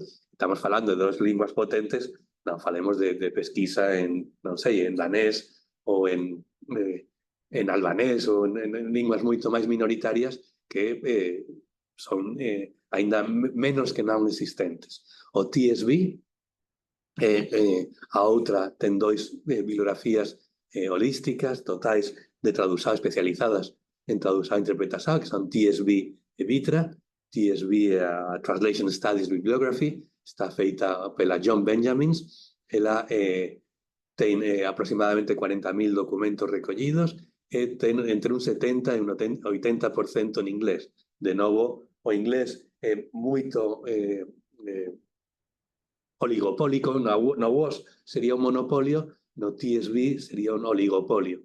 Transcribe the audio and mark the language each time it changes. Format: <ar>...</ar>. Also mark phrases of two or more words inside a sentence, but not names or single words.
<gl>Estamos falando de dos linguas potentes, non falemos de pesquisa en, non sei, en danés ou en albanés ou en linguas moito máis minoritarias que son aínda menos que non existentes. O TSB, a outra ten dois bibliografías holísticas totais de tradução especializadas en tradução e interpretação, que son TSB e Vitra. TSB é a Translation Studies Bibliography,</gl> <pt>está feita pela John Benjamins.</pt> <gl>Ela ten aproximadamente 40.000 documentos recollidos e ten entre un 70 e un 80% en inglés. De novo, o inglés é moito oligopólico. No WOS sería un monopolio, no TSB sería un oligopolio.</gl>